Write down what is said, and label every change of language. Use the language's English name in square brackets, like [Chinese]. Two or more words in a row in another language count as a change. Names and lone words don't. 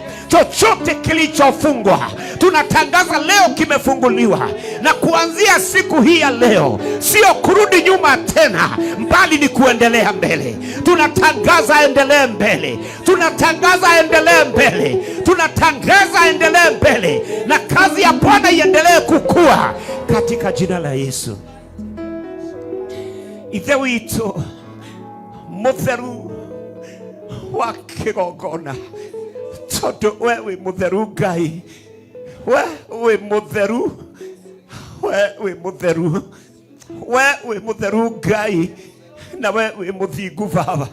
[Swahili] Chochote kilichofungwa tunatangaza leo kimefunguliwa, na kuanzia siku hii ya leo sio kurudi nyuma tena, mbali ni kuendelea mbele. Tunatangaza endelee mbele, tunatangaza endelee mbele, tunatangaza endelee mbele, na kazi ya Bwana iendelee kukua katika jina la Yesu. [Kikuyu] Ithe witũ mũtheru wa kĩgongona, tondu we wi mutheru Ngai, we wi mutheru, we wi mutheru, we wi mutheru Ngai, na we wi muthingu Baba.